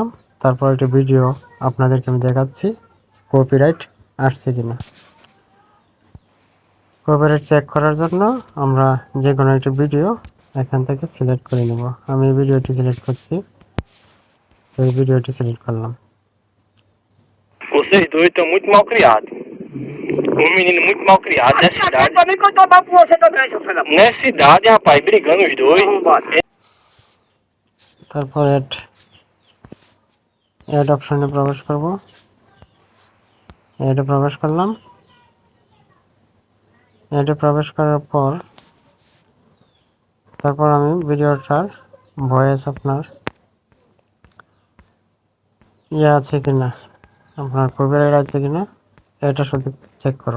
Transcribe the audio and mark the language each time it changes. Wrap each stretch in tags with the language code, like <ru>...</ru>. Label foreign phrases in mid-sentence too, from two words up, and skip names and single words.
<bn>তারপর একটা ভিডিও আপনাদেরকে আমি দেখাচ্ছি কপিরাইট আসছে কিনা। কপিরাইট চেক করার জন্য আমরা যে কোনো একটা ভিডিও এখান থেকে সিলেক্ট করে নেব। আমি এই ভিডিওটি সিলেক্ট করছি, এই ভিডিওটি সিলেক্ট করলাম।</bn> <pt>Vocês dois estão muito mal criados. Um menino muito mal criado nessa cidade. Pra mim que eu tomar com você também, seu filho da puta. Nessa cidade, rapaz, brigando os dois.</pt> <bn>তারপর</bn> <en>add option</en> <bn>প্রবেশ করব। অ্যাডে প্রবেশ করলাম। অ্যাডে প্রবেশ করার পর তারপর আমি ভিডিওটার ভয়েস আপনার আছে কিনা, আপনার কপিরাইট আছে কিনা এটা শুধু চেক করব।</bn>